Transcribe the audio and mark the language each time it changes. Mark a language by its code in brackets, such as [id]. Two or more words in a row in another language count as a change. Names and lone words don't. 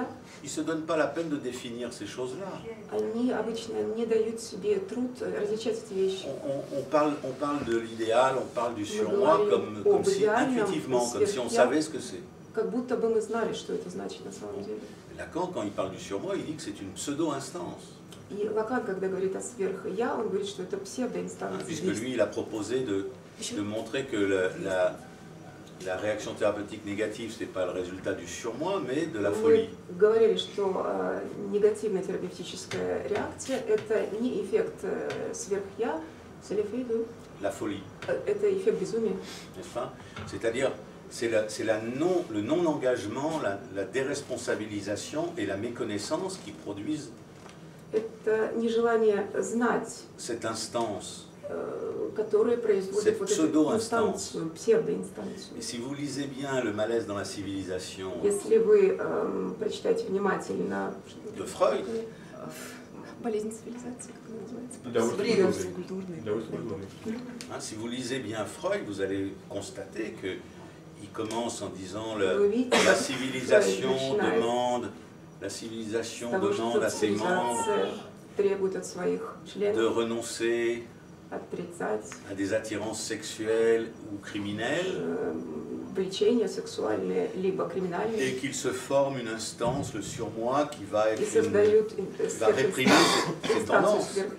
[fr] ils ne se donnent pas la peine de définir ces choses-là. [ru] они обычно не дают себе труд различать эти вещи. [fr] On parle de l'idéal, on parle du surmoi comme si intuitivement, comme si on savait ce que c'est. [ru] Как будто бы мы знали, что это значит на самом деле. [fr] Lacan, quand il parle du surmoi, il dit que c'est une pseudo-instance. [ru] И Лакан, когда говорит о сверх-я, он говорит, что это псевдоинстанция. [fr] Puisque lui, il a proposé de montrer que la réaction thérapeutique négative, ce n'est pas le résultat du surmoi, mais de la folie. [ru] Мы говорили, что негативная терапевтическая реакция – это не эффект сверх-я, [fr] La folie. [ru] Это эффект безумия. [fr] N'est-ce pas? C'est-à-dire, c'est le non-engagement, la déresponsabilisation et la méconnaissance qui produisent [ru] Это нежелание знать, [fr] cette instance. [ru] которая производит вот эту инстанцию, псевдоинстанцию. [fr] Et si vous lisez bien Le malaise dans la civilisation [ru] Если вы прочитаете внимательно [fr] de Freud, [ru] болезнь цивилизации, как она называется? [fr] Si vous lisez bien Freud, vous allez constater qu'il commence en disant la civilisation demande à ses membres de renoncer à des attirances sexuelles ou criminelles et qu'il se forme une instance, le surmoi, qui va réprimer ces tendances.